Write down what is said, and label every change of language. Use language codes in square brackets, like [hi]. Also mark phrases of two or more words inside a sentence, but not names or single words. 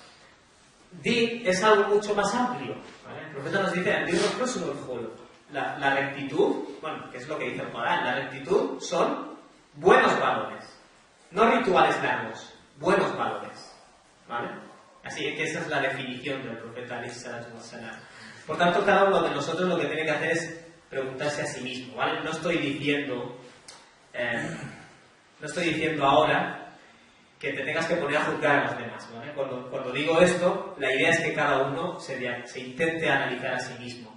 [es] Din es algo mucho más amplio, ¿vale? El profeta nos dice, la rectitud, bueno, que es lo que dice el Corán, la rectitud son buenos valores, no rituales largos, buenos valores, ¿vale? Así que esa es la definición del profeta [ar] عليه الصلاة والسلام. [es] Por tanto, cada uno de nosotros lo que tiene que hacer es preguntarse a sí mismo, ¿vale? No estoy diciendo ahora que te tengas que poner a juzgar a los demás, ¿vale? Cuando digo esto, la idea es que cada uno se intente analizar a sí mismo.